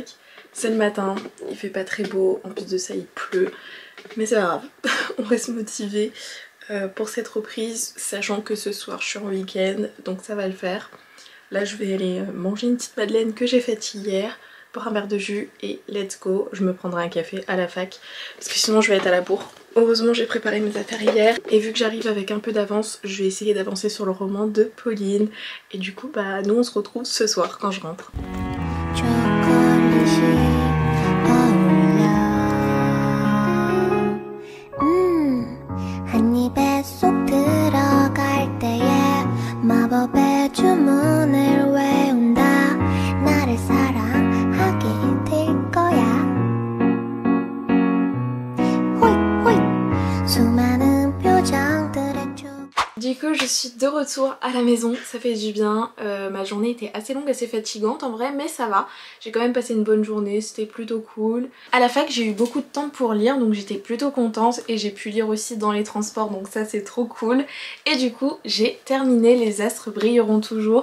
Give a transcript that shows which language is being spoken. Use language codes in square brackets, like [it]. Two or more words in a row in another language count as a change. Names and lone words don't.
[fr] C'est le matin, il fait pas très beau, en plus de ça il pleut, mais c'est pas grave, on reste motivé pour cette reprise, sachant que ce soir je suis en week-end, donc ça va le faire. Là je vais aller manger une petite madeleine que j'ai faite hier, boire un verre de jus et [en] let's go, [fr] je me prendrai un café à la fac, parce que sinon je vais être à la bourre. Heureusement j'ai préparé mes affaires hier, et vu que j'arrive avec un peu d'avance, je vais essayer d'avancer sur le roman de Pauline, et du coup bah nous on se retrouve ce soir quand je rentre. [ko] 한 입에 쏙 들어갈 때에 마법의 주문을 외운다 나를 사랑하게 될 거야 호잇 호잇 수많은 표정들의 쭉 [fr] Du coup je suis de retour à la maison, ça fait du bien. Ma journée était assez longue, assez fatigante en vrai, mais ça va. J'ai quand même passé une bonne journée, c'était plutôt cool. À la fac j'ai eu beaucoup de temps pour lire, donc j'étais plutôt contente et j'ai pu lire aussi dans les transports, donc ça c'est trop cool. Et du coup j'ai terminé Les astres brilleront toujours.